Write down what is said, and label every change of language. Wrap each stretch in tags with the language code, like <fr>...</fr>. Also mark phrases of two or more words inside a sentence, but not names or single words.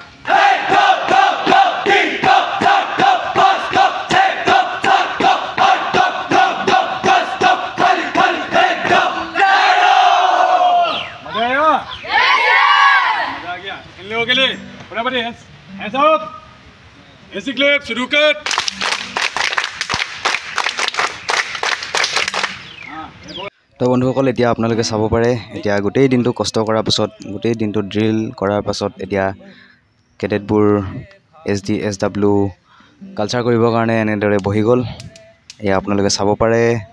<hi>के लिए बराबर</hi> <en>hands up</en> <hi>ऐसी क्लिप शुरू कर</hi> <as>তো বন্ধুসকল এতিয়া আপোনালোকে চাব পাৰে এতিয়া গোটেই দিনটো কষ্ট কৰাৰ পাছত গোটেই দিনটো ড্ৰিল কৰাৰ পাছত এতিয়া কেডেটবোৰ SDSW কালচাৰ কৰিবৰ কাৰণে এনেদৰে বহি গ'ল এয়া আপোনালোকে চাব পাৰে</as>